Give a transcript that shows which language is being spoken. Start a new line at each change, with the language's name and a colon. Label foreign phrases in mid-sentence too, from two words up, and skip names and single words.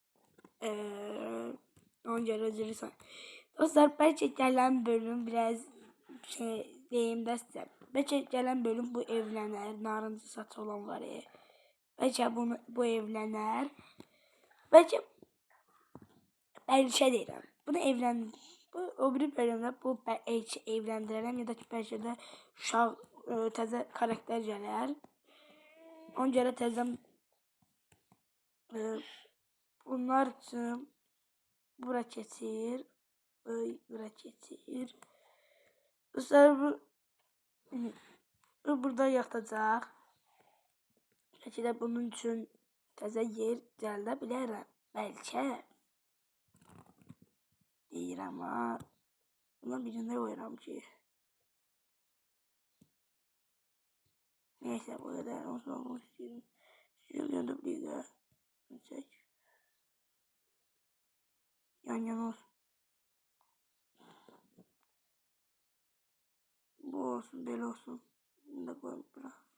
Turkish: Onca üzülürsen. Dostlar belki gelen bölüm biraz diyeyim de size. Belki gelen bölüm bu evlenir. Narıncı saç olan var ya. Belki bu evlenir.
Azerbaijani: Belki deyirəm. Bunu o bir bölümdə bu evləndirərəm ya da ki bəlkə də uşaq təzə karakter gələr. Ona görə təzə bunlar üçün bura keçir. Dostlar bu burada yatacaq. Bəlkə də bunun üçün təzə yer gəldə bilərəm. Bəlkə deyirəm ha. Bundan birində qoyuram ki.
Turkish: Neyse bu kadar olmak istiyorum. Şuradan da bir çek. Yan yana olsun. Bu olsun, böyle olsun. Bunu da koyayım bura.